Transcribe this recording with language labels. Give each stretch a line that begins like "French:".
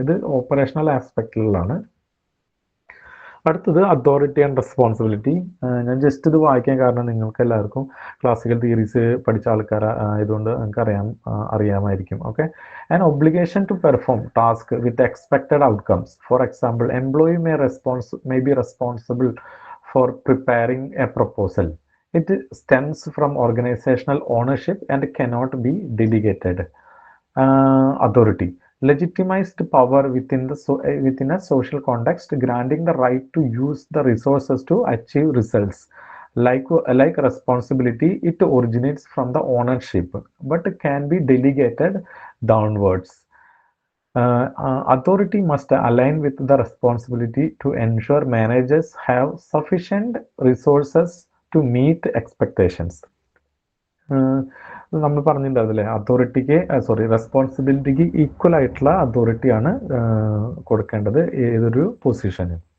Malayalam: ഇത് ഓപ്പറേഷണൽ ആസ്പെക്റ്റിലാണ്. അടുത്തത് authority and responsibility. ഞാൻ ജസ്റ്റ് ഇത് വായിക്കാൻ കാരണം നിങ്ങൾക്ക് എല്ലാവർക്കും ക്ലാസിക്കൽ തിയറീസ് പഠിച്ച ആൾക്കാർ ആയതുകൊണ്ട് നിങ്ങൾക്ക് അറിയാമായിരിക്കും.
English: Okay, an obligation to perform task with expected outcomes. For example, employee may be responsible for preparing a proposal. It stems from organizational ownership and cannot be delegated. Authority, legitimized power within a social context, granting the right to use the resources to achieve results. Like responsibility, it originates from the ownership but can be delegated downwards. Authority must align with the responsibility to ensure managers have sufficient resources to meet expectations.
Malayalam: നമ്മൾ പറഞ്ഞിട്ടുണ്ടാവില്ലേ, അതോറിറ്റിക്ക് റെസ്പോൺസിബിലിറ്റിക്ക് equal ആയിട്ടുള്ള അതോറിറ്റിയാണ് കൊടുക്കേണ്ടത് ഏതൊരു പൊസിഷന്.